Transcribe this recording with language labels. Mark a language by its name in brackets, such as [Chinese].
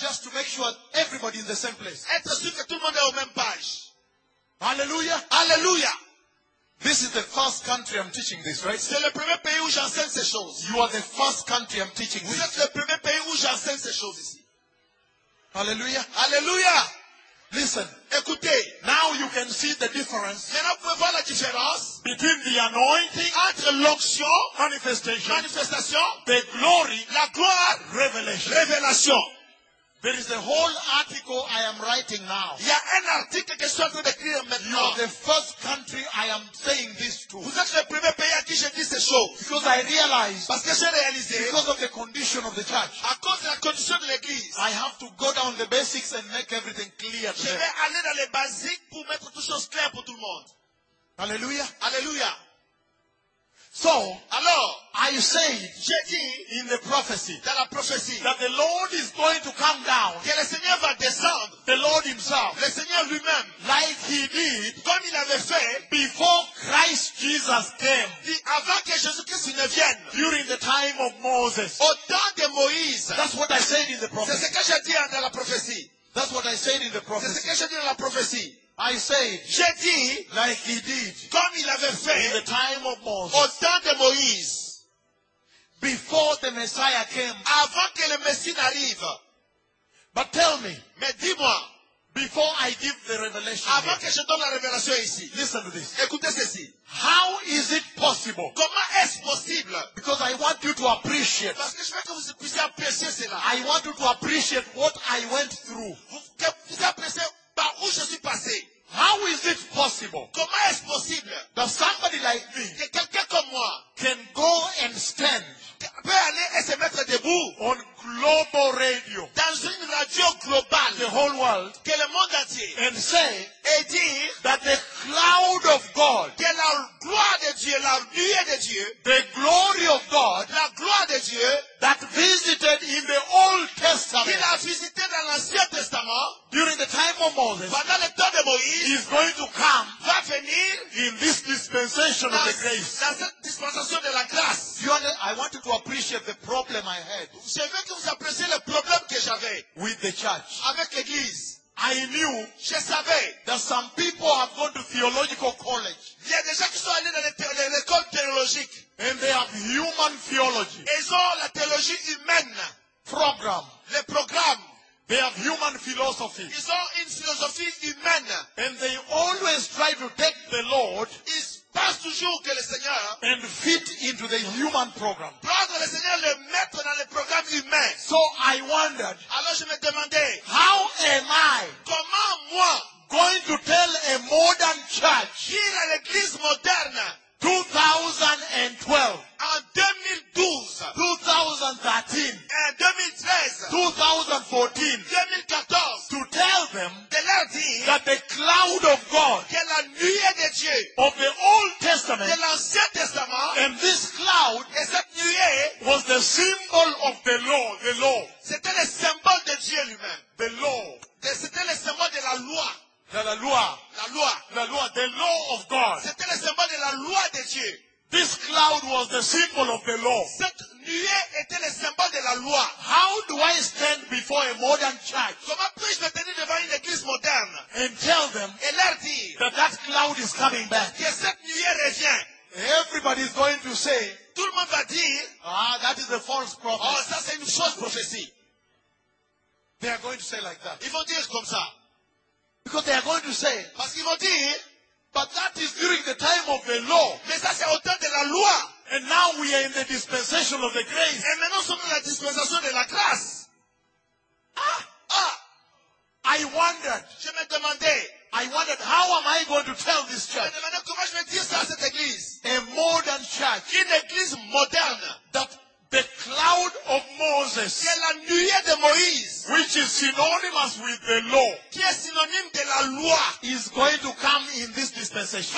[English] Just to make sure everybody is in the same place. [French] Être sûr que tout le monde est au même page. Alléluia. Alléluia. [English] This is the first country I'm teaching this, right? [French] C'est le premier pays où j'enseigne ces choses. [English] You are the first country I'm teaching [French] Vous [English] this. [French] Vous êtes le premier pays où j'enseigne ces choses ici. Alléluia. Alléluia. [English] Listen. [French] Écoutez. [English] Now you can see the difference. [French] Maintenant vous pouvez voir la différence. [English] Between the anointing. [French] Entre l'onction. [English] Manifestation. [French] Manifestation. [English] The glory. [French] La gloire. [English] Revelation. [French] Révélation. [English] There is a whole article I am writing now. [French] Il y a un article que je suis en train d'écrire maintenant. [English] You are the first country I am saying this to. [French] Vous êtes le premier pays à qui je dis ces choses. [English] Because I realize. [French] Parce que j'ai réalisé. [English] Because of the condition of the church. [French] À cause de la condition de l'église. [English] I have to go down the basics and make everything clear to [French] them. Je vais aller dans les basiques pour mettre toutes choses claires pour tout le monde. Alléluia. Alléluia. [English] So, [French] alors, [English] I said, [French] je dis, [English] in the prophecy, [French] dans la prophétie, [English] that the Lord is going to come down, [French] que le Seigneur va descendre, [English] the Lord himself, [French] le Seigneur lui-même, [English] like he did, [French] comme il avait fait, [English] before Christ Jesus came, [French] avant que Jésus-Christ ne vienne, [English] during the time of Moses, [French] au temps de Moïse, [English] that's what I said in the prophecy, [French] c'est ce que j'ai dit dans la prophétie, [English] that's what I said in the prophecy, [French] c'est ce que j'ai dit dans la prophétie. [English] I say, [French] je dis, [English] like he did, [French] comme il avait fait, [English] in the time of Moses, [French] au temps de Moïse, [English] before the Messiah came, [French] avant que le Messie n'arrive. [English] But tell me, [French] mais dis-moi, [English] before I give the revelation, [French] avant [English] here, [French] que je donne la révélation ici, [English] listen to this, [French] écoutez ceci, [English] how is it possible? [French] Comment est-ce possible? [English] Because I want you to appreciate, [French] parce que je veux que vous puissiez apprécier cela. [English] I want you to appreciate what I went through. [French] Vous appréciez par où je suis passé. [English] How is it possible? [French] Comment est-ce possible? [English] That somebody like me, [French] que quelqu'un comme moi, [English] can go and stand, [French] peut aller et se mettre debout, [English] on global radio, [French] dans une radio globale, [English] the whole world, [French] que le monde entier, [English] and say, [French] et dire, [English] that the cloud of God, [French] que la gloire de Dieu, la nuée de Dieu, [English] the glory of God, [French] la gloire de Dieu, [English] that visited in the Old Testament, [French] qu'il a visité dans l'Ancien Testament, [English] during the time of Moses, [French] pendant le temps de Moïse, [English] is going to come, [French] va venir, [English] in this dispensation of the grace, [French] dans cette dispensation de la grâce. [English] I want you to appreciate the problem I had. [French] Je veux que vous appréciez le problème que j'avais, [English] with the church, [French] avec l'église. [English] I knew, [French] je savais, [English] that some people have gone to theological college. [French] Il y a des gens qui sont allés dans l'école théologique. [English] And they have human theology. [French] Ils ont la théologie humaine. [English] Program. [French] Le programme. [English] They have human philosophy. [French] Ils ont une philosophie humaine. [English] And they always try to take the Lord. [French] Ils pensent toujours que le Seigneur. [English] And fit into the human program. [French] Prendre le Seigneur, le mettre dans le programme humain. [English] So I wondered. [French] Alors je me demandais. [English] How am I? [French] Comment moi? [English] going to tell a modern church, [French] dire à l'église moderne, [English] 2012, [French] en 2012, [English] 2013, [French] en 2013, [English] 2014, [French] 2014, [English] to tell them [French] de leur dire, [English] that the cloud of God, [French] que la nuée de Dieu, [English] of the Old Testament, [French] de l'Ancien Testament, [English] and this cloud, [French] et cette nuée, [English] was the symbol of the law, the law. [French] C'était le symbole de Dieu lui-même. [English] The law. [French] C'était le symbole de la loi. De la loi. La loi. La loi. The law of God. C'était le symbole de la loi de Dieu. [English] This cloud was the symbol of the law. [French] Cette nuée était le symbole de la loi. [English] How do I stand before a modern church? [French] Comment puis-je me tenir devant une église moderne? [English] And tell them. [French] Et leur dire. [English] That that cloud is coming back. [French] Que cette nuée revient. [English] Everybody is going to say. [French] Tout le monde va dire. [English] Ah, that is a false prophecy. [French] Oh, ça c'est une fausse prophétie. [English] They are going to say like that. [French] Ils vont dire comme ça. [English] Because they are going to say, [French] parce qu'ils vont dire, [English] but that is during the time of the law. [French] Mais ça, c'est au temps de la loi. [English] And now we are in the dispensation of the grace. [French] Et maintenant, nous sommes dans la dispensation de la grâce. [English] I wondered. [French] Je me demandais. [English] I wondered, how am I going to tell this church? [French] Je me demandais comment je vais dire ça à cette église. [English] A modern church. [French] Une église moderne. [English] That the cloud of Moses, [French] qui est la nuée de Moïse, [English] which is synonymous with the law, [French] qui est synonyme de la loi, [English] is going to come in this dispensation.